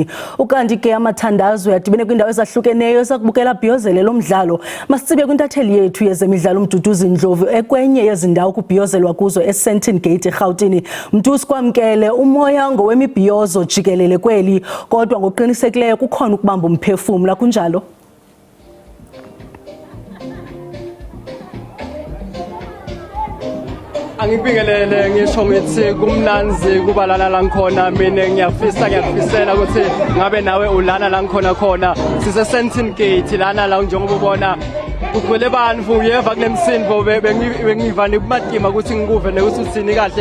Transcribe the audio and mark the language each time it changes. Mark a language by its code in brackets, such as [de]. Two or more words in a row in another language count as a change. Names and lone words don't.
[xh] Ukanti ke amathandazo yadibene kwiindawo ezahlukeneyo ezakubukela bhiyozele lo mdlalo. Masitsibe kwintatheli yethu yezemidlalo uMduduzi Ndlovu ekwenye yezindawo kubhiyozelwa kuzo eSandton Gate eGauteng. Mduduzi, kwamkele umoya ngowemibhiyozo jikelele kweli, kodwa ngokuqinisekileyo kukhona ukubamba umphefumlo, kunjalo? [zu] Angibingelele ngisho ngithi kumnanzi kubalana la ngikhona, mina ngiyafisela ukuthi ngabe nawe ulana la ngikhona khona. [ss] Sise Sandton Gate lana la njengoba ubona kugcwele bantfu, uyeva kunemsindvo bengivani kumatima ukuthi ngikuve nekuthi uthini kahle,